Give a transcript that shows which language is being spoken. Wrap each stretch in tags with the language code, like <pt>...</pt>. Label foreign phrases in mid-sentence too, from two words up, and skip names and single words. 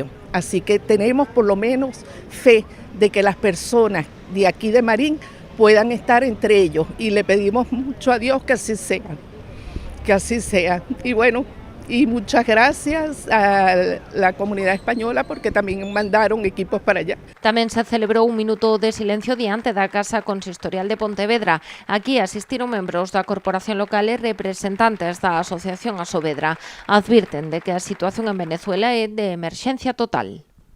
<es>Así que tenemos por lo menos fe de que las personas de aquí de Marín puedan estar entre ellos y le pedimos mucho a Dios que así sea. Y bueno, y muchas gracias a la comunidad española porque también mandaron equipos para allá.</es> <gl>Tamén se celebrou un minuto de silencio diante da Casa Consistorial de Pontevedra. Aquí asistiron membros da Corporación Local e representantes da Asociación Asovedra. Advirten de que a situación en Venezuela é de emerxencia total.</gl>